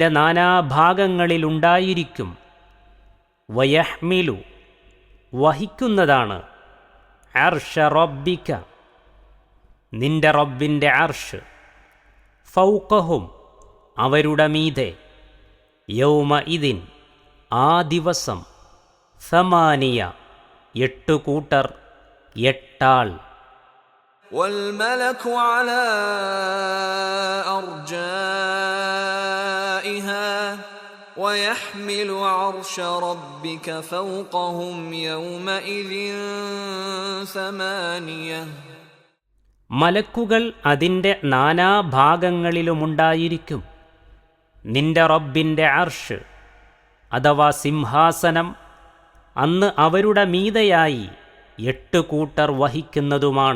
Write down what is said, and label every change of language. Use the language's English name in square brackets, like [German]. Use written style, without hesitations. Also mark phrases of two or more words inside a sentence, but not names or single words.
[Malayalam] നാനാഭാഗങ്ങളിലുണ്ടായിരിക്കും, വയഹ്മിലു, വഹിക്കുന്നതാണ്, [Arabic] عرش ربك, [Malayalam] നിന്റെ റബ്ബിൻ്റെ അർഷ്, ഫൗഖഹും, അവരുടെ മീതെ, യൗമഇദിൻ, ആ ദിവസം, സമാനിയ, 8 കൂട്ടർ, 8 ആൾ. [Arabic] والملك على أرجائها ويحمل عرش ربك فوقهم يومئذ 8. [Malayalam] മലക്കുകൾ അതിൻ്റെ നാനാഭാഗങ്ങളിലുമുണ്ടായിരിക്കും. നിന്റെ റബ്ബിൻ്റെ അർഷ്, അഥവാ സിംഹാസനം, അന്ന് അവരുടെ മീതെയായി 8 കൂട്ടർ വഹിക്കുന്നതുമാണ്.